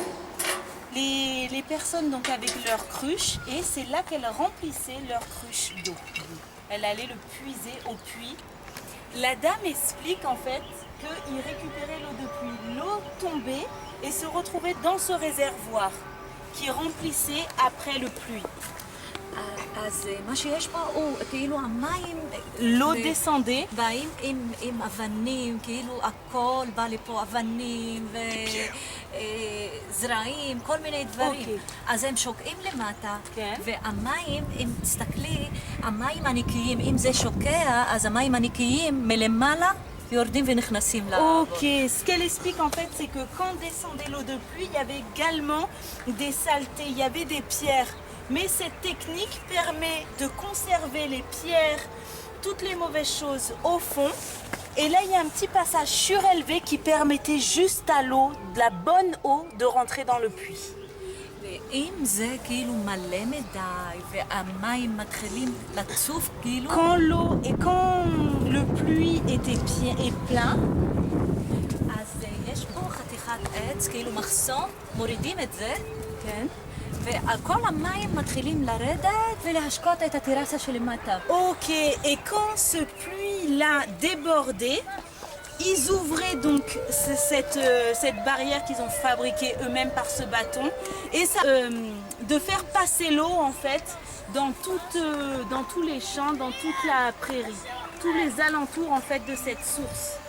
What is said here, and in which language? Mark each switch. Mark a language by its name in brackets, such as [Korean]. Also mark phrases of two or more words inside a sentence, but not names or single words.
[French] Les personnes donc avec leurs cruches, et c'est là qu'elles remplissaient leurs cruches d'eau. Elle allait le puiser au puits. La dame explique en fait qu'ils récupéraient l'eau de pluie. L'eau tombait et se retrouvait dans ce réservoir qui remplissait après le pluie. [Hebrew] אז מה שיש פה הוא כאילו המים [French] L'eau descendait. [Hebrew] באים עם אבנים, כאילו הכל בא לפה אבנים וזרעים, כל מיני דברים. אז הם שוקעים למטה, והמים, אם תסתכלי, המים הנקיים, אם זה שוקע, אז המים הנקיים מלמעלה יורדים ונכנסים לארץ. [French] Ok, ce qu'elle explique en fait, c'est que quand descendait l'eau de pluie, il y avait également des saletés, il y avait des pierres. Mais cette technique permet de conserver les pierres, toutes les mauvaises choses au fond. Et là, il y a un petit passage surélevé qui permettait juste à l'eau, de la bonne eau, de rentrer dans le puits. [Hebrew] ואם זה כאילו מלא מדי והמים מתחילים לצוף כאילו [French] Quand l'eau et quand le puits était plein, [Hebrew] אז יש פה חתיכת עץ, כאילו מחסום, מורידים את זה וכל המים מתחילים לרדת ולהשקות את הטרסה שלמטה. [French] ok, et quand ce puits-là débordait, ils ouvraient donc cette barrière qu'ils ont fabriquée eux-mêmes par ce bâton et ça, de faire passer l'eau en fait dans tous les champs, dans toute la prairie, tous les alentours en fait de cette source.